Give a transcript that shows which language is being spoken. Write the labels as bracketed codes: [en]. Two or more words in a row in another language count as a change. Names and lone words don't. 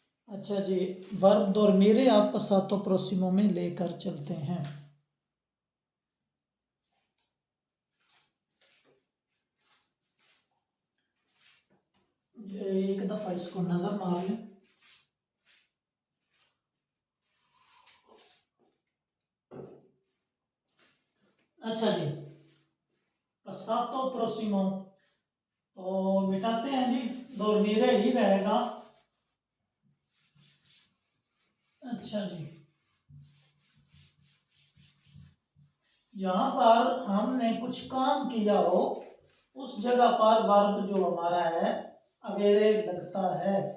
[ur] اچھا جی، ورب dormire آپ [it] passato prossimo [ur] میں لے کر چلتے ہیں. ایک دفعہ اس کو نظر مار لیں. اچھا جی, [it] passato prossimo [ur] تو مٹاتے ہیں جی، dormire ہی رہے گا. اچھا جی، جہاں پر ہم نے کچھ کام کیا ہو اس جگہ پر ورب جو ہمارا ہے اویرے لگتا ہے.